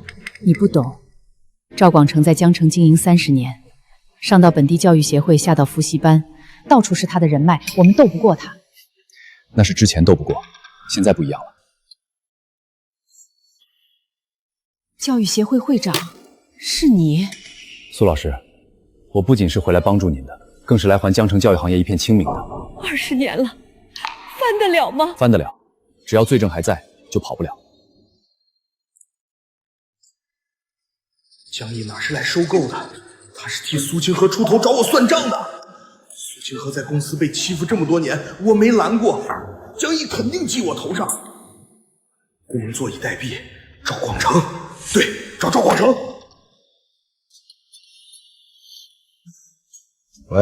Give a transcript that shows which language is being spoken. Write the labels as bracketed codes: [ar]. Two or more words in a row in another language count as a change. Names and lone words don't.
[zh] 你不懂，趙廣成在江城經營30年，上到本地教育協會，下到復習班，到處是他的人脈，我們鬥不過他。那是之前鬥不過，現在不一樣了。教育協會會長是你？蘇老師，我不僅是回來幫助您的，更是來還江城教育行業一片清明的。 20年了，翻得了嗎？翻得了，只要罪證還在，就跑不了。江毅哪是來收購的？他是替蘇清河出頭找我算賬的。蘇清河在公司被欺負這麼多年，我沒攔過，江毅肯定記我頭上。工人坐以待斃，趙廣成，對，找趙廣成。喂，